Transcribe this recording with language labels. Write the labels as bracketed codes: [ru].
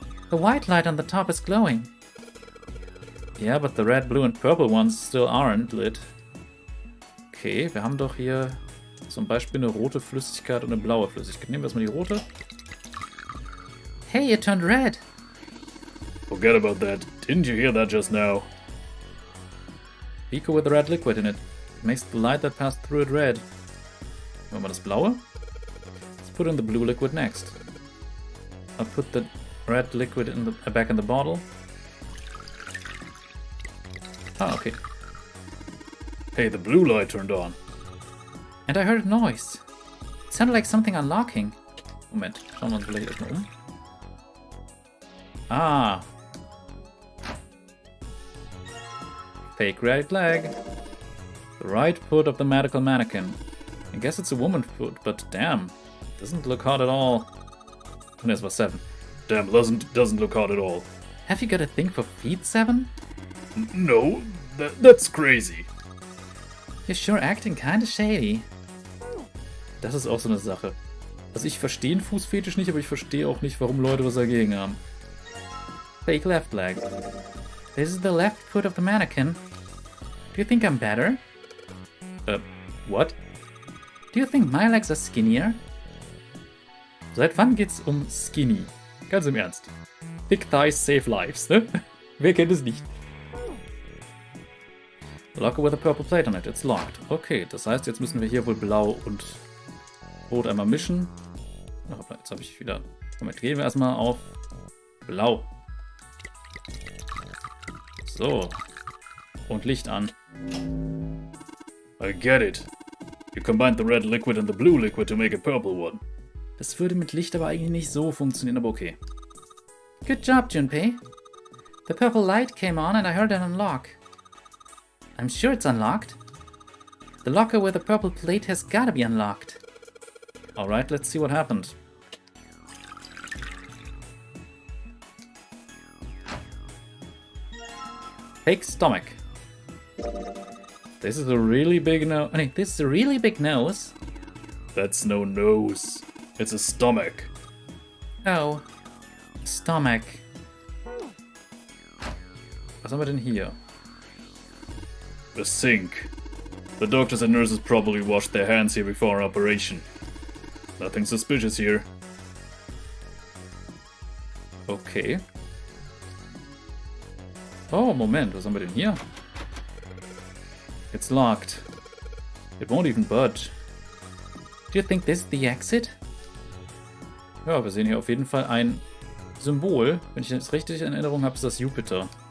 [en] The white light on the top is glowing. Yeah, but the red, blue and purple ones still aren't lit. [de] Okay, wir haben doch hier zum Beispiel eine rote Flüssigkeit und eine blaue Flüssigkeit. Nehmen wir erstmal die rote. [en] Hey, it turned red. Forget about that. Didn't you hear that just now? Beaker with the red liquid in it. It makes the light that passed through it red. [de] Nehmen wir mal das blaue. [en] Let's put in the blue liquid next. I'll put the red liquid in the back in the bottle. Ah, okay. Hey, the blue light turned on. And I heard a noise. It sounded like something unlocking. [de] Moment, schauen wir uns vielleicht erstmal um. Ah. [en] Fake right leg. The right foot of the medical mannequin. I guess it's a woman's foot, but damn. Doesn't look hot at all. [de] Und es war 7. [en] Damn, doesn't look hot at all. Have you got a thing for feet, 7? No, that's crazy. You're sure acting kinda shady. [de] Das ist auch so eine Sache. Also ich verstehe einen Fußfetisch nicht, aber ich verstehe auch nicht, warum Leute was dagegen haben. [en] Fake left leg. This is the left foot of the mannequin. Do you think I'm better? What? Do you think my legs are skinnier? [de] Seit wann geht's um Skinny? Ganz im Ernst. [en] Thick Thighs save lives, [de] ne? Wer kennt es nicht? [en] Locker with a purple plate on it. It's locked. [de] Okay, das heißt, jetzt müssen wir hier wohl blau und rot einmal mischen. Ach, jetzt habe ich wieder... Moment, gehen wir erstmal auf blau. So. Und Licht an. [en] I get it. You combined the red liquid and the blue liquid to make a purple one. [de] Das würde mit Licht aber eigentlich nicht so funktionieren, aber okay. [en] Good job, Junpei. The purple light came on and I heard it unlock. I'm sure it's unlocked. The locker with the purple plate has gotta be unlocked. Alright, let's see what happened. Fake stomach. This is a really big nose. Oh, this is a really big nose. That's no nose. It's a stomach. Oh. Stomach. [de] Was haben wir denn hier? [en] A sink. The doctors and nurses probably washed their hands here before our operation. Nothing suspicious here. Okay. [de] Oh, Moment, was haben wir denn hier? [en] It's locked. It won't even budge. Do you think this is the exit? [de] Ja, wir sehen hier auf jeden Fall ein Symbol. Wenn ich das richtig in Erinnerung habe, ist das Jupiter.